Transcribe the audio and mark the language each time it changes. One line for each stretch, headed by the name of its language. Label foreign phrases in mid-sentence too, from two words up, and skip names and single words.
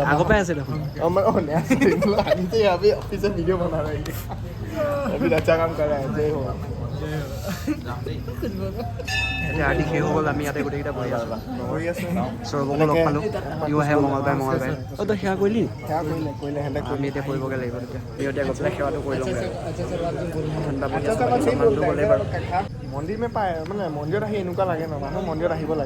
Hindi: आगो पे ऐसे देखो अभी ऑफिस से वीडियो बना रहे हैं, अभी अच्छा काम कर रहा है। जय हो।
Assamese: এতিয়া আৰটি শেষ হৈ গ'ল, আমি ইয়াতে গোটেইকেইটা বহি আছোঁ। সৌৰভকো লগ পালোঁ, ইও আহে মঙলবাৰে। অঁ তই সেৱা কৰিলি? আমি এতিয়া কৰিবগৈ লাগিব তেতিয়া। এতিয়া গৈ পেলাই সেৱাটো কৰি লওঁগৈ। মন্দিৰ মে পায় মানে মন্দিৰত আহি এনেকুৱা লাগে ন, মানুহ মন্দিৰত আহিব লাগে।